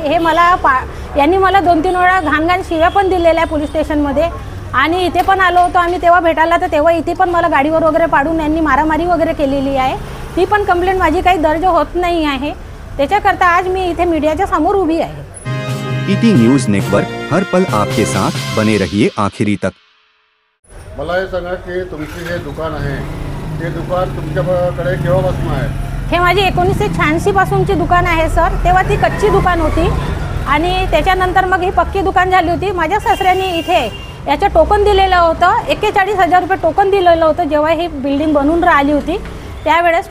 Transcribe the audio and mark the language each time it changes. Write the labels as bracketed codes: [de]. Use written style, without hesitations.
[mr] हे मला यांनी मला 2-3 वेळा घाण शिव्या पण दिलेल्या आहे पोलीस स्टेशनमध्ये. आणि इथे पण आलो होतो आम्ही तेव्हा भेटायला, तर तेव्हा इथे पण मला गाडीवर वगैरे पाडून यांनी मारामारी वगैरे केलेली आहे. ती पण कंप्लेंट माझी काही दर्ज होत नाही आहे. त्याच्याकरता आज मी इथे मीडियाच्या समोर उभी आहे. [hi] ईटी न्यूज नेटवर्क हर पल आपके साथ बने रहिए आखिरी तक. [mr] मला हे सांगा की तुमची हे दुकान आहे, ते दुकान तुमच्याकडे केव्हापासून आहे? हे माझी 1986 पासूनची दुकान आहे सर. तेव्हा ती कच्ची दुकान होती आणि त्याच्यानंतर मग ही पक्की दुकान झाली होती. माझ्या सासऱ्यांनी इथे याचं टोकन दिलेलं होतं, 41,000 रुपये टोकन दिलेलं होतं जेव्हा ही बिल्डिंग बनून राहिली होती त्यावेळेस.